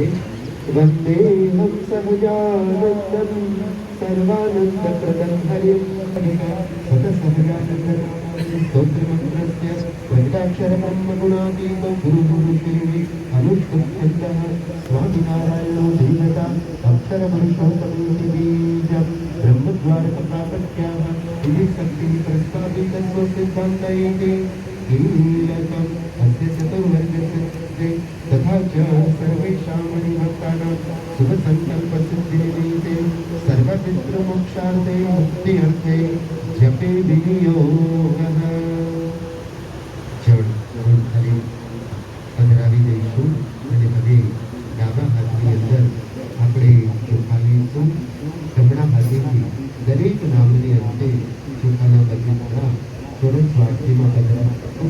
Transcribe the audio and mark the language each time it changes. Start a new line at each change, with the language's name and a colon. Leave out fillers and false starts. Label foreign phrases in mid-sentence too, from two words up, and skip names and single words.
Sanskrit: વંદેહમ સહજાનંદમ સર્વાનંદ પ્રદમ હરિમ સત સહજાનંદ સ્તોત્રમંત્રસ્ય પંચાક્ષર બ્રહ્મ ગુણાતીતો ગુરુ ગુરુ શ્રી અનુષ્ઠુપ્યંતઃ સ્વામિનારાયણો ધીરતા અક્ષર પુરુષોત્તમ બીજમ બ્રહ્મદ્વાર કથાપત્યાઃ વિધિ શક્તિ પ્રસ્થાપિત સિદ્ધાંતયે कीलकम् अस्य चतुर्वर्गस्य तथा च सर्वेषां मणिभक्तानां शुभसङ्कल्पसिद्धिनिमित्ते सर्वपितृमोक्षार्थे मुक्त्यर्थे जपे विनियोगः.
Gujarati: જળ ખાલી પધરાવી દઈશું અને હવે ડાબા હાથની અંદર આપણે ચોખા લઈશું. જમણા હાથેથી દરેક નામની અંતે ચોખાના બગીચા ચોરસ વાટકીમાં પધરાવીશું.